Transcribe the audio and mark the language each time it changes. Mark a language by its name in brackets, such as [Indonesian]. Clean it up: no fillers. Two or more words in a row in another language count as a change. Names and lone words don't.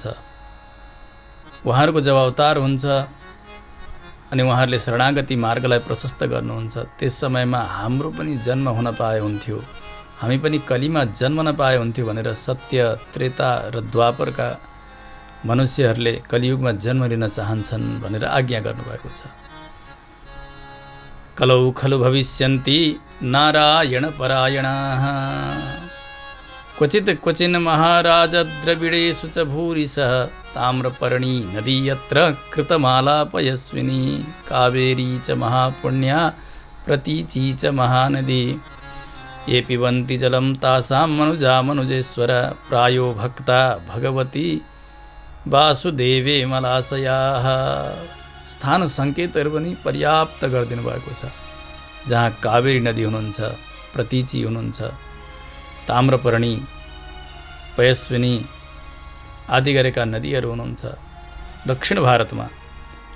[Nepali] उहाँहरूको जब अवतार हुन्छ अनि उहाँहरूले शरणागति मार्गलाई प्रशस्त गर्नुहुन्छ त्यस समयमा हाम्रो पनि जन्म हुन पाए हुन्थ्यो, हामी पनि कलीमा जन्म नपाए हुन्थ्यो भनेर सत्य त्रेता र द्वापरका मनुष्यहरूले कलियुगमा जन्म लिन चाहन्छन् भनेर आज्ञा गर्नुभएको छ। [Sanskrit] कलौ खलु भविष्यन्ति नारायण परायणाः क्वचित् क्वचिन् महाराज द्रविडेषु च भूरिशः ताम्रपर्णी नदी यत्र कृतमालापयस्विनी कावेरी च महापुण्या प्रतीची च महानदी ये पिबन्ति जलं तासां मनुजा मनुजेश्वर प्रायो भक्ता भगवती वासुदेवे मलाशयाः। [Nepali] स्थान सङ्केतहरू पनि पर्याप्त गरिदिनु भएको छ। जहाँ कावेरी नदी हुनुहुन्छ, प्रतीची हुनुहुन्छ, ताम्रपर्णी पयस्विनी आदि गरेका नदीहरू हुनुहुन्छ दक्षिण भारतमा हो।